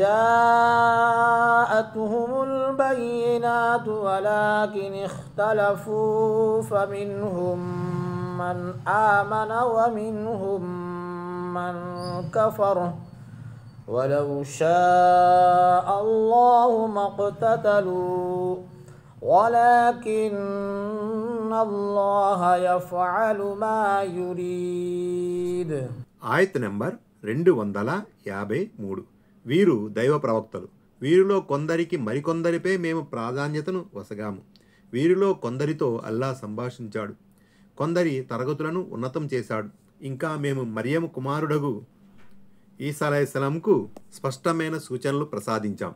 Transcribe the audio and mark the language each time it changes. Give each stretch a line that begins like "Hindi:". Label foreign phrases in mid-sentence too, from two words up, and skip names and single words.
Arabic: جاءتهم البينات ولكن اختلفوا فمنهم من آمن ومنهم من كفر ولو شاء الله ما اقتتلوا ولكن الله يفعل ما يريد.
Telugu: ఆయత్ నెంబర్ 253. వీరు దైవ ప్రవక్తలు. వీరిలో కొందరికి మరికొందరిపై మేము ప్రాధాన్యతను వసగాము. వీరిలో కొందరితో అల్లా సంభాషించాడు, కొందరి తరగతులను ఉన్నతం చేశాడు. ఇంకా మేము మరియము కుమారుడగు ఈసా అలైహిస్సలాంకు స్పష్టమైన సూచనలు ప్రసాదించాం.